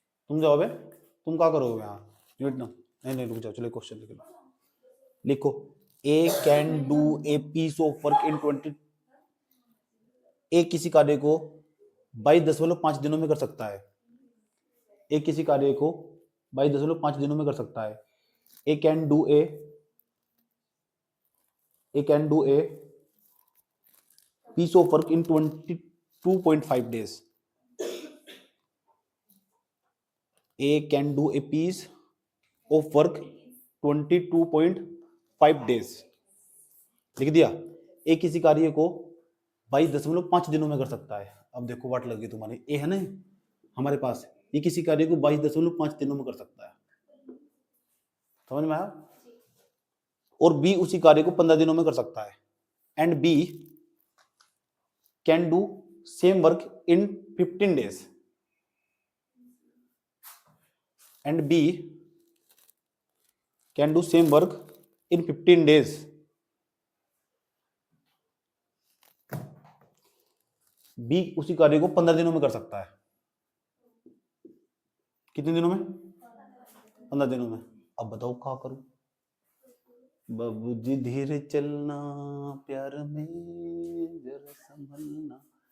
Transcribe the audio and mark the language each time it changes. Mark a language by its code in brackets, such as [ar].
[hi] तुम जाओ बे, तुम क्या करोगे यहाँ, वेट ना, नहीं रुक जाओ, चलो क्वेश्चन लिख लो। लिखो, [en] A can do a piece of work in 20, [hi] ए किसी कार्य को 22.5 दिनों में कर सकता है। ए किसी कार्य को 22.5 दिनों में कर सकता है। [en] A can do a piece of work in 22.5 days. A can do a piece of work 22.5 days. [hi] लिख दिया। ए किसी कार्य को 22.5 दिनों में कर सकता है। अब देखो वाट लगी तुम्हारी, ए है ना हमारे पास, ये किसी कार्य को 22.5 दिनों में कर सकता है, समझ में आया। और बी उसी कार्य को 15 दिनों में कर सकता है। [en] And B can do same work in 15 days, and B can do same work in 15 days. [hi] B उसी कार्य को 15 दिनों में कर सकता है। कितने दिनों में? 15 दिनों में। अब बताओ क्या करूं? बाबूजी धीरे चलना, प्यार में जरा संभलना।